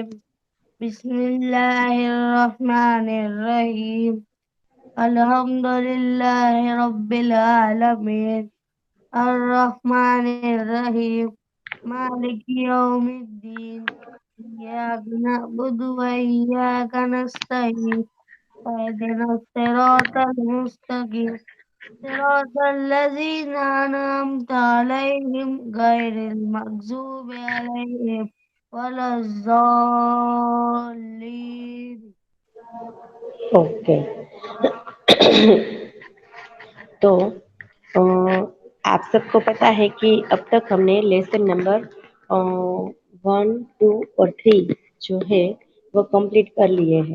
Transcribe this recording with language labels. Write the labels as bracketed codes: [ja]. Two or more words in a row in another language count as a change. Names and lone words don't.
[ar] بسم الله الرحمن الرحيم. الحمد لله رب العالمين. الرحمن الرحيم. مالك يوم الدين. إياك نعبد وإياك نستعين. اهدنا الصراط المستقيم صراط الذين أنعمت عليهم غير المغضوب عليهم ولا الضالين. [hi] ओके. तो आप सबको पता है कि अब तक हमने [en] lesson number [hi] 1, 2 और 3 जो है वो कंप्लीट कर लिए हैं.